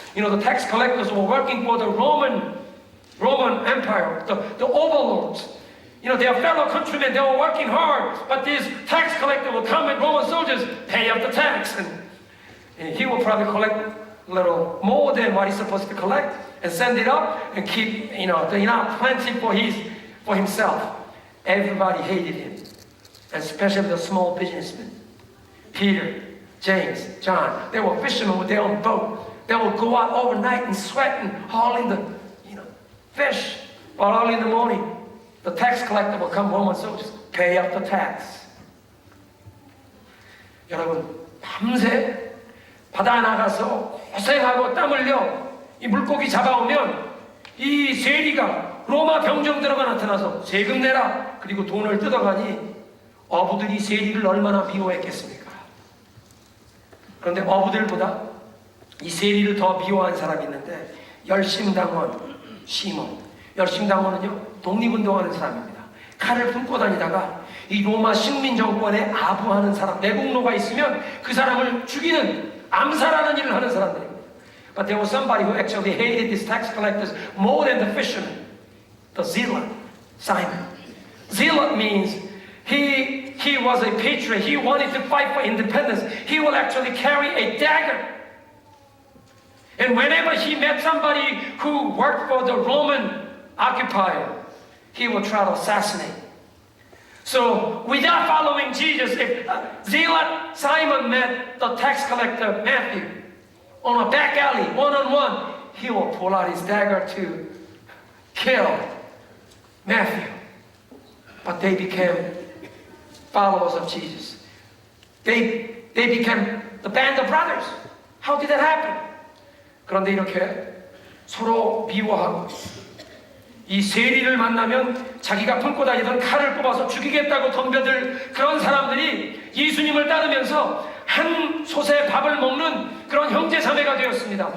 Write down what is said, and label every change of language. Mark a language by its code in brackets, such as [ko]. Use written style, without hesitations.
[en] You know, the tax collectors were working for the Roman Empire, the overlords. You know, their fellow countrymen, they were working hard, but this tax collector will come and Roman soldiers pay up the tax. And he will probably collect a little more than what he's supposed to collect and send it up and keep, plenty for himself. Everybody hated him, especially the small businessmen. Peter, James, John, they were fishermen with their own boat. They would go out overnight and sweat and haul in the, fish, while early in the morning, the tax collector will come home and so just pay up the tax. [ko] 여러분, 밤새 바다에 나가서 고생하고 땀 흘려 이 물고기 잡아오면 이 세리가 로마 병정들어가 나타나서 세금 내라 그리고 돈을 뜯어가니 어부들이 세리를 얼마나 미워했겠습니까? 그런데 어부들보다 이 세리를 더 미워한 사람이 있는데 열심당원 시몬. 열심당원은요, 독립운동하는 사람입니다. 칼을 품고 다니다가 이 로마 식민 정권에 아부하는 사람, 내국노가 있으면 그 사람을 죽이는, 암살하는 일을 하는 사람들입니다. [en] But there was somebody who actually hated these tax collectors more than the fishermen. The zealot, Simon. Zealot means he was a patriot. He wanted to fight for independence. He will actually carry a dagger. And whenever he met somebody who worked for the Roman occupier, he would try to assassinate. So, without following Jesus, if Zealot Simon met the tax collector Matthew on a back alley, one-on-one, he will pull out his dagger to kill Matthew. But they became followers of Jesus. They became the band of brothers. How did that happen? [ko] 그런데 이렇게 서로 미워하고 이 세리를 만나면 자기가 품고 다니던 칼을 뽑아서 죽이겠다고 덤벼들 그런 사람들이 예수님을 따르면서 한 솥에 밥을 먹는 그런 형제자매가 되었습니다.